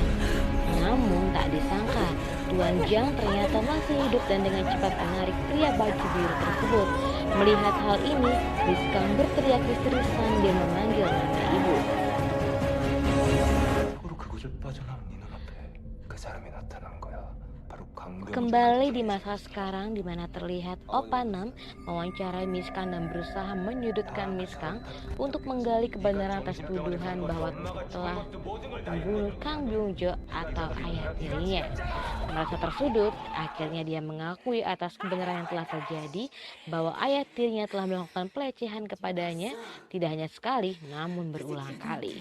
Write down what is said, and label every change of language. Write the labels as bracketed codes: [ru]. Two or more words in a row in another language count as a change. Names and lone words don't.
[id] Namun tak disangka, Tuan Jang ternyata masih hidup dan dengan cepat menarik pria baju biru tersebut. Melihat hal ini, Miss Kang berteriak histeris sambil memanggil nama ibu. [ko] 그곳을 빠져나온 네 눈앞에 그 사람이 나타난 거야. 바로 강 [id] Kembali di masa sekarang di mana terlihat Oppa Nam mewawancarai Miss Kang dan berusaha menyudutkan Miss Kang untuk menggali kebenaran atas tuduhan bahwa telah membunuh Kang Byung Jo atau ayah tirinya. Merasa tersudut, akhirnya dia mengakui atas kebenaran yang telah terjadi bahwa ayah tirinya telah melakukan pelecehan kepadanya tidak hanya sekali namun berulang kali.